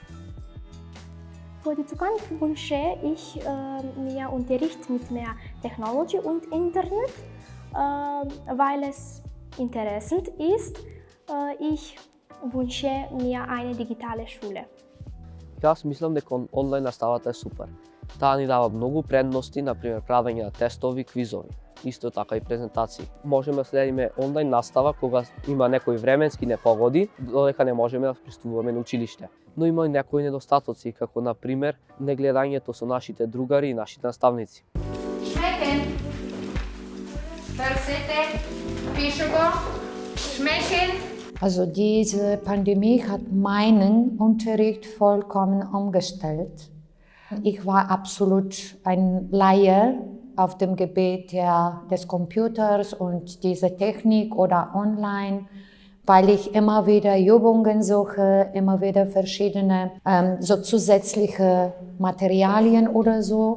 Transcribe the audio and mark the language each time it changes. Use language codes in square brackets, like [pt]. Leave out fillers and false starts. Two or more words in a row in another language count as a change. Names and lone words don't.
[de] Für die Zukunft wünsche ich mir Unterricht mit mehr Technologie und Internet, weil es interessant ist, Ich wünsche mir eine digitale Schule. [mk] Аз мислам дека онлайн наставата е супер. Таа ни дава многу предности, например правење на тестови, квизови, исто така и презентации. Можеме да следиме онлайн настава кога има некои временски непогоди, додека не можеме да пристигуваме на училиште. Но има и некои недостатоци, како например негледањето со нашите другари и нашите наставници. Schmecken. Versette. Fischebo. Schmecken. [de] Also diese Pandemie hat meinen Unterricht vollkommen umgestellt. Ich war absolut ein Laie auf dem Gebiet des Computers und dieser Technik oder online, weil ich immer wieder Übungen suche, immer wieder verschiedene so zusätzliche Materialien oder so.